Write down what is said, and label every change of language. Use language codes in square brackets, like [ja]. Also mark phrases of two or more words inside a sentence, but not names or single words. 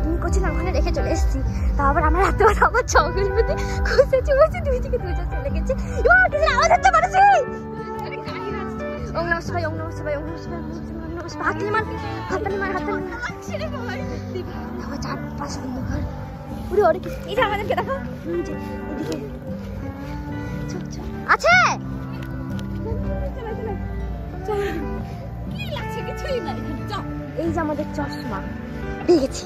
[bn] করছিলাম ওখানে রেখে চলে এসেছি। তারপর আমরা রাত্রেবেলা আমার চকের মধ্যে খুঁজেছি বলছি দুই থেকে দুইজন চলে গেছে। আওয়াজ হচ্ছে পারছি [sa] ওম নমঃ শিবায় ওম নমঃ শিবায় ওম নমঃ শিবায় ওম নমঃ শিবায়। [bn] হাততালি মার হাততালি মার হাততালি মার। আমার চারপাশ অন্ধকার। ওরে ওরে এই যে আমাদেরকে দেখো নিচে এদিকে আছে এই যে আমাদের চশমা পেয়ে গেছি।